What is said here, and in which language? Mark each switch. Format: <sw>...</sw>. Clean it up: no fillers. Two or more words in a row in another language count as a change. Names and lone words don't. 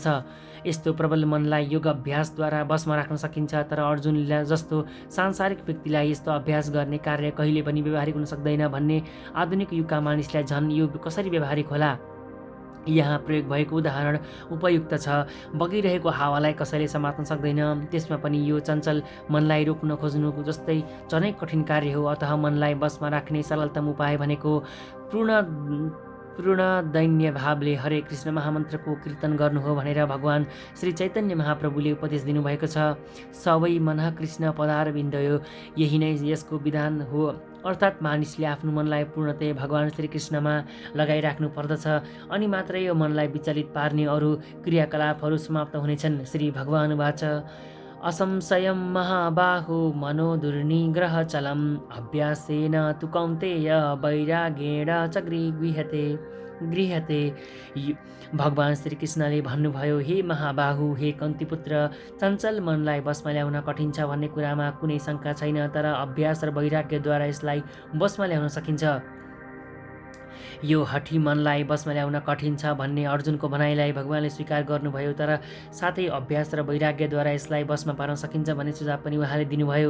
<ne>यस्तो प्रबल मनलाई योग अभ्यासद्वारा बसमा राख्न सकिन्छ, तर अर्जुनले जस्तो सांसारिक व्यक्तिलाई यस्तो अभ्यास गर्ने कार्य कहिले पनि व्यावहारिक हुन सक्दैन भन्ने आधुनिक युगका मानिसलाई झन् यो कसरी व्यावहारिक होला? यहाँ प्रयोग भएको उदाहरण उपयुक्त छ। बगिरहेको हावालाई कसैले समात्न सक्दैन, त्यसमा पनि यो चञ्चल मनलाई रोक्न खोज्नु जस्तै झनै कठिन कार्य हो। अतः मनलाई बसमा राख्ने सरलतम उपाय भनेको पूर्ण दैन्य भावले हरे कृष्ण महामन्त्रको कीर्तन गर्नु हो भनेर भगवान श्री चैतन्य महाप्रभुले उपदेश दिनुभएको छ।</ne> <sa>सबै मनः कृष्ण पदारविन्दयो,</sa> <ne>यही नै यसको विधान हो। अर्थात् मानिसले आफ्नो मनलाई पूर्णतया भगवान श्री कृष्णमा लगाइराख्नु पर्दछ, अनि मात्रै यो मनलाई विचलित पार्ने अरू क्रियाकलापहरू समाप्त हुनेछन्।</ne> <sa>श्री भगवान वाच असंशयं महाबाहो मनो दुर्निग्रहचलम् अभ्यासेन तु कौन्तेय वैराग्येण च गृह्यते।</sa> <ne>भगवान श्री कृष्णले भन्नुभयो, हे महाबाहु, हे कन्तिपुत्र, चञ्चल मनलाई बसमा ल्याउन कठिन छ भन्ने कुरामा कुनै शङ्का छैन, तर अभ्यास र वैराग्यद्वारा यसलाई बसमा ल्याउन सकिन्छ। यो हठी मनलाई बसमा ल्याउन कठिन छ भन्ने अर्जुनको भनाइलाई भगवानले स्वीकार गर्नुभयो, तर साथै अभ्यास र वैराग्यद्वारा यसलाई बसमा पार्न सकिन्छ भन्ने सुझाव पनि उहाँले दिनुभयो।</ne>